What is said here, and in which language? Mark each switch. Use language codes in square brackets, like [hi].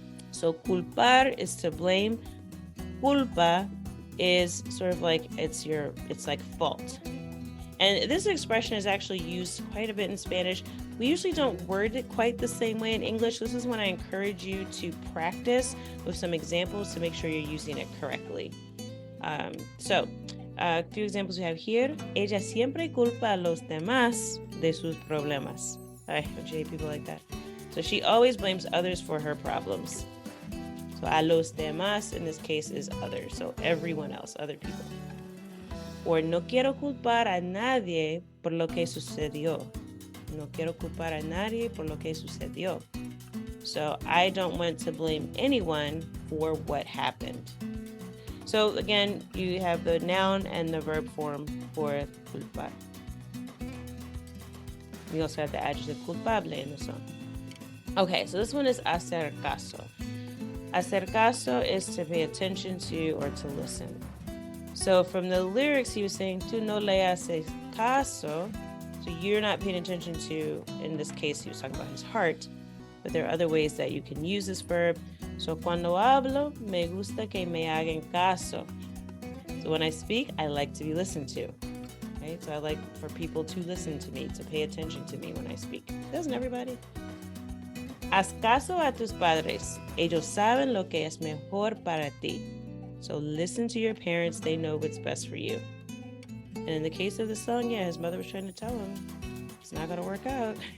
[en] So culpar is to blame. Culpa is sort of like it's like fault. And this expression is actually used quite a bit in Spanish. We usually don't word it quite the same way in English. This is when I encourage you to practice with some examples to make sure you're using it correctly. So a few examples we have here. [es] Ella siempre culpa a los demás de sus problemas. [en] I hate people like that. So she always blames others for her problems. So a los demás in this case is others. So everyone else, other people. [es] Or no quiero culpar a nadie por lo que sucedió. No quiero culpar a nadie por lo que sucedió. [en] So I don't want to blame anyone for what happened. So again, you have the noun and the verb form for culpar. We also have the adjective culpable in the song. Okay, so this one is hacer caso. Hacer caso is to pay attention to or to listen. So from the lyrics, he was saying, [es] tú no le haces caso. [en] So you're not paying attention to, in this case, he was talking about his heart. But there are other ways that you can use this verb. So [es] cuando hablo, me gusta que me hagan caso. [en] So when I speak, I like to be listened to. Okay, so I like for people to listen to me, to pay attention to me when I speak. Doesn't everybody? [es] Haz caso a tus padres. Ellos saben lo que es mejor para ti. [en] So listen to your parents. They know what's best for you. And in the case of the song, yeah, his mother was trying to tell him it's not going to work out.